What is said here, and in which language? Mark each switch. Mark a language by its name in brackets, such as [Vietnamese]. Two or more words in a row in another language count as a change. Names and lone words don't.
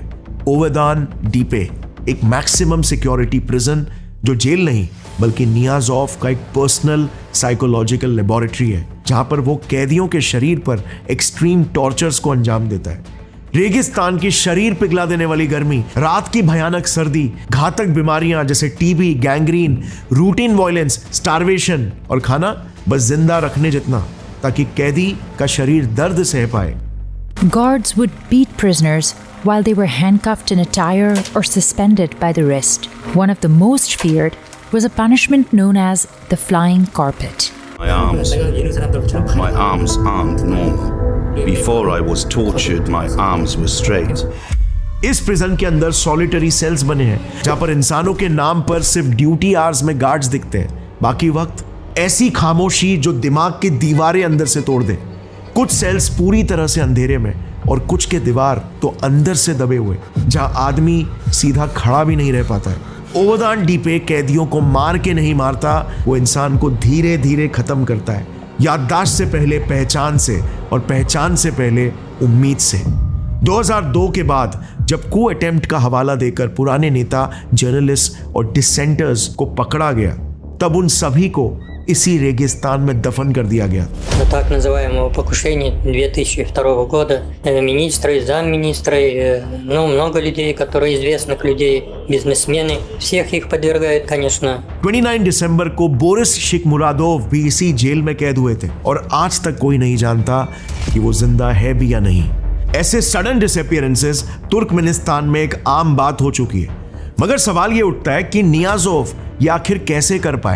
[Hindi] ओवरदान डीपे एक [English] maximum security prison [Hindi] जो जेल नहीं बल्कि नियाज़ोव का एक [English] personal psychological laboratory [Hindi] है, जहां पर वो कैदियों के शरीर पर [English] extreme tortures [Hindi] को अंजाम देता है। रेगिस्तान की शरीर पिघला देने वाली गर्मी, रात की भयानक सर्दी, घातक बीमारियां जैसे टीबी, गैंग्रीन, [English] routine violence, [Hindi] स्टारवेशन और खाना बस जिंदा रखने जितना ताकि कैदी का शरीर दर्द सह पाए। [English] Guards would beat prisoners while they were handcuffed in a tire or suspended by the wrist. One of the most feared was a punishment known as the flying carpet. My arms aren't normal. Before I was tortured, my arms were straight. [Hindi] इस प्रिजन के अंदर [English] solitary cells [Hindi] बने हैं जहां पर इंसानों के नाम पर सिर्फ [English] duty hours [Hindi] में गार्ड्स दिखते हैं, बाकी वक्त ऐसी खामोशी जो दिमाग की दीवारें अंदर से तोड़ दे। कुछ सेल्स पूरी तरह से अंधेरे में और कुछ के दीवार तो अंदर से दबे हुए, जहां आदमी सीधा खड़ा भी नहीं रह पाता है। ओवरदान डीपे कैदियों को मार के नहीं मारता, वो इंसान को धीरे धीरे खत्म करता है, याददाश्त से पहले पहचान से और पहचान से पहले उम्मीद से। 2002 के बाद जब [English] coup attempt [Hindi] का हवाला देकर पुराने नेता, जर्नलिस्ट और डिसेंटर्स को पकड़ा गया, तब उन सभी को इसी रेगिस्तान में दफन कर दिया गया। [Russian] Так называемого покушения 2002 года министры, замминистры, много людей, которые известных людей, бизнесмены, всех их подвергают, конечно. [Hindi] 29 दिसंबर को बोरिस शिखमुरादोव भी इसी जेल में कैद हुए थे और आज तक कोई नहीं जानता कि वो जिंदा है भी या नहीं। ऐसे [English] sudden disappearances [Hindi] तुर्कमेनिस्तान में एक आम बात हो चुकी है, मगर सवाल ये उठता है कि नियाज़ोव ये आखिर कैसे कर पाया?